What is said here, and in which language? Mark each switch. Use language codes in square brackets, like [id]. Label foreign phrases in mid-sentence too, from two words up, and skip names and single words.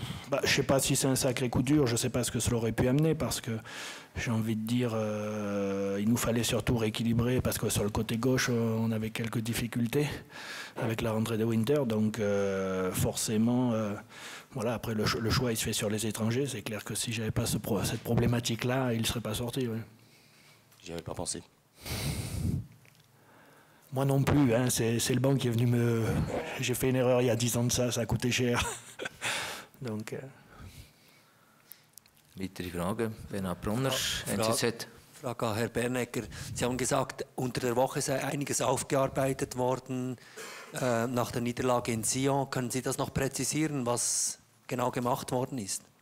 [fr] Je ne sais pas si c'est un sacré coup dur, je ne sais pas ce que cela aurait pu amener, parce que j'ai envie de dire, il nous fallait surtout rééquilibrer, parce que sur le côté gauche, on avait quelques difficultés avec la rentrée de Winter, donc forcément, voilà, après le choix il se fait sur les étrangers, c'est clair que si je n'avais pas cette problématique-là, il ne serait pas sorti. Oui. J'y avais pas pensé. Moi non plus, hein, c'est le banc qui est venu me... J'ai fait une erreur il y a 10 ans de ça a coûté cher. Donc, [de] Weitere Fragen? Bernhard Brunner, NZZ. Frage an Herr Bernecker. Sie haben gesagt, unter der Woche sei einiges aufgearbeitet worden nach der Niederlage in Sion. Können Sie das noch präzisieren, was genau gemacht worden ist?